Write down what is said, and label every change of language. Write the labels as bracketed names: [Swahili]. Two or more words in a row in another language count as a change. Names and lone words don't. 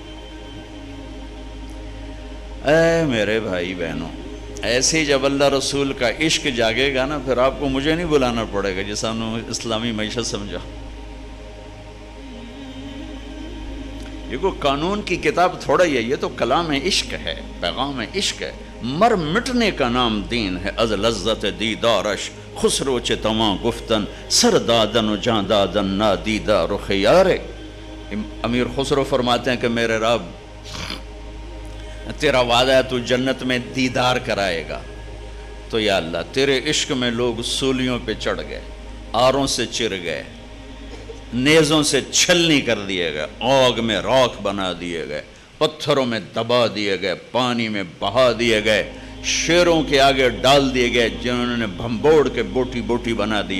[Urdu] اے میرے بھائی بہنوں، ایسے ہی جب اللہ رسول کا عشق جاگے گا نا، پھر آپ کو مجھے نہیں بلانا پڑے گا جیسا انہوں نے اسلامی معیشت سمجھا۔ یہ کوئی قانون کی کتاب تھوڑا ہی ہے، یہ تو کلام عشق ہے، پیغام عشق ہے۔ مر مٹنے کا نام دین ہے، [Persian] از لذت دیدارش خسرو چے تواں گفتن، سر دادن و جاں دادن نادیدہ رخ یارے۔ [Urdu] امیر خسرو فرماتے ہیں کہ میرے رب، تیرا وعدہ ہے تو جنت میں دیدار کرائے گا، تو یا اللہ تیرے عشق میں لوگ سولیوں پہ چڑھ گئے، آروں سے چر گئے، نیزوں سے چھلنی کر دیے گئے، آگ میں راکھ بنا دیے گئے، پتھروں میں دبا دیے گئے، پانی میں بہا دیے گئے، شیروں کے آگے ڈال دیے گئے جنہوں نے بھمبوڑ کے بوٹی بوٹی بنا دیا۔